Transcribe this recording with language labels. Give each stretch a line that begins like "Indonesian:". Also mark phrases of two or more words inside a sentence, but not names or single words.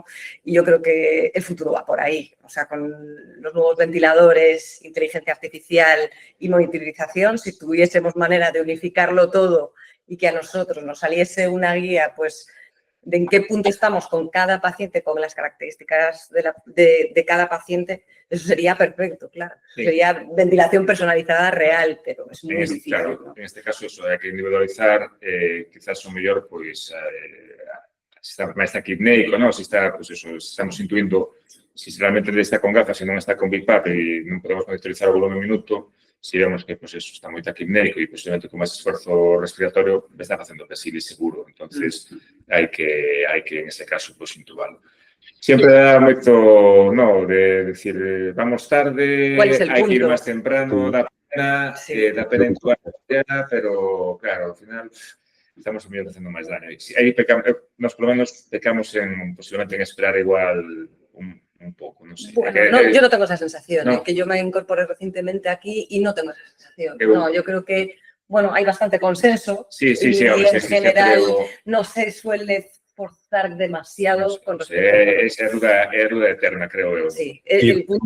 Spanish: Y yo creo que el futuro va por ahí, o sea, con los nuevos ventiladores, inteligencia artificial y monitorización, si tuviésemos manera de unificarlo todo y que a nosotros nos saliese una guía, pues, de en qué punto estamos con cada paciente, con las características de cada paciente, eso sería perfecto, claro. Sí. Sería ventilación personalizada real, pero es muy difícil. Claro, ¿no?
Galician: en este caso eso, hai que individualizar, quizás o mellor, pois, se está máis clínico, non? Se está, pois eso, estamos intuindo se realmente está con gafas e non está con BIPAP e non podemos monitorizar o volume minuto, se vemos que, pois eso, está moi taquipnéico e posiblemente con máis esforzo respiratorio está facendo casi seguro, entonces hai que en ese caso, pois, intubarlo. Siempre dá moito, no, de decir, vamos tarde,
Spanish: ¿Cuál es el
Galician: hai que ir
Spanish: punto?
Galician: máis temprano, dá pena,
Spanish: Sí.
Galician: dá pena intubar ya, pero, claro, ao final estamos a mellor facendo máis daño. Aí pecamos, nós polo menos pecamos en, posiblemente en esperar igual un pouco, non sei.
Spanish: Bueno, no, yo no tengo esa sensación, no. que yo me incorporé recientemente aquí y no tengo esa sensación. Creo- No, yo creo que, bueno, hay bastante consenso Sí, y ahora en sí, general creo, no se suele forzar demasiado con respecto
Galician: esa é a duda eterna, creo eu.
Spanish: Sí, Sí, el punto